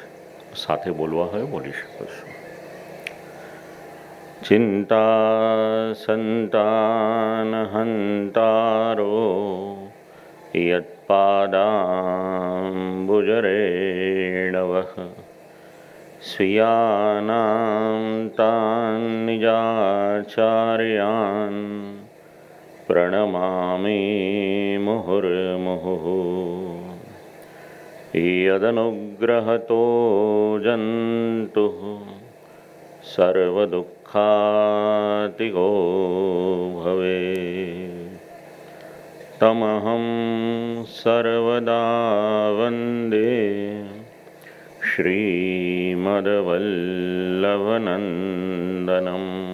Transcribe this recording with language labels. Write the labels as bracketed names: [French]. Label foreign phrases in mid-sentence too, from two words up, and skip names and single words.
[Gujarati] સાથે બોલવા હોય બોલી શકો છો. [Sanskrit] ચિંતા સંતાન હંતારો યત્પાદાંબુજરેણવઃ સ્વીયાનાં તાન નિજાચાર્યાન પ્रणमामि मुहुर्मुहुः. यदनुग्रहतो जन्तुः सर्वदुःखातिगो भवेत् तमहं सर्वदा वन्दे श्रीमद्वल्लभनन्दनम्.